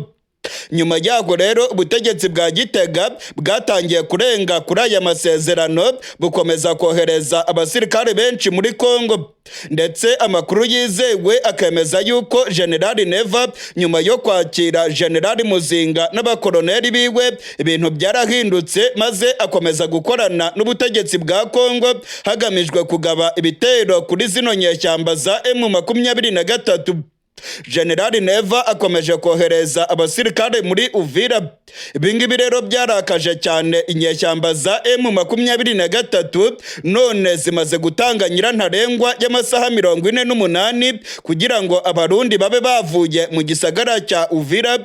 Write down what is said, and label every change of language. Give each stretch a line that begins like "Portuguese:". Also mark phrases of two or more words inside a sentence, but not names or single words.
Kinyarwanda: Nyuma yaho rero ubutegetsi bwa Gitega bwatangiye kurenga kuri aya masezerano, bukomeza kohereza abasirikare benshi muri Kongo, ndetse amakuru yizewe akemeza yuko General Neva nyuma yo kwakira General Muzinga n'abakoloneli biwe ibintu byarahindutse, maze akomeza gukorana n'ubutegetsi bwa Kongo hagamijwe kugaba ibitero kuri zino nyeshyamba za M23. General Neva akomeje kohereza abasirikare muri Uvira. Ibingibi rero byarakaje cyane inyeshyamba za M23, none zimaze gutanga nyirantarengwa y'amasaha 48 kugira ngo abarundi babe bavuye mu gisagara cya Uvira.